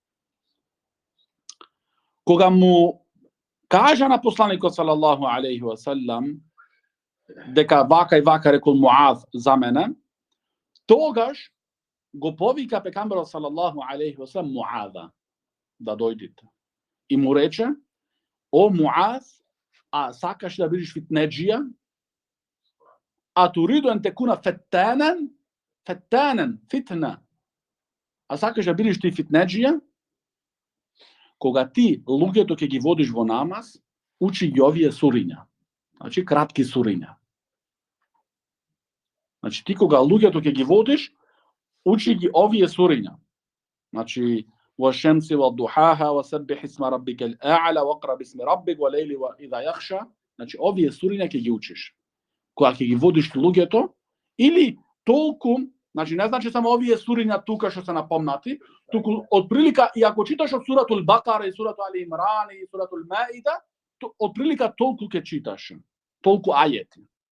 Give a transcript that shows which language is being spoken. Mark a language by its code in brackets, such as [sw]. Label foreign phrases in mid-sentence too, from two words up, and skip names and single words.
[mk] Кога му кажа на посланикот [ar] صلى الله عليه وسلم [mk] дека вака и вака рекол Муаз за мене, тогаш го повика пекамберот [ar] صلى الله عليه وسلم [mk] Муаза да дојдите. И му рече: о Муаз, а сакаш да бидеш фитнеджија? [ar] أتريد أن تكون فتانا، فتنة. [mk] А сакаш да бидеш ти фитнеджија? Кога ти луѓето ќе ги водиш во намаз, учи ги овие суриња. Значи, кратки суриња. Значи, ти кога луѓето ќе ги водиш, учи ги овие суриња. Значи, [ar] وَالشَّمْسِ وَالضُّحَاهَا وَسَبِّحِ اسْمَ رَبِّكَ الْأَعْلَى وَاقْرَأْ بِاسْمِ رَبِّكَ وَاللَّيْلِ إِذَا يَغْشَى. [mk] Значи, овие суриња ќе ги учиш. Кога ќе ги водиш луѓето, или толку, значи не значи само овие суриња тука што се напомнати, туку од прилика, и ако читаш од суратул Бакара и суратул Али Имран и суратул Маида, од прилика толку ќе читаш, толку ајети.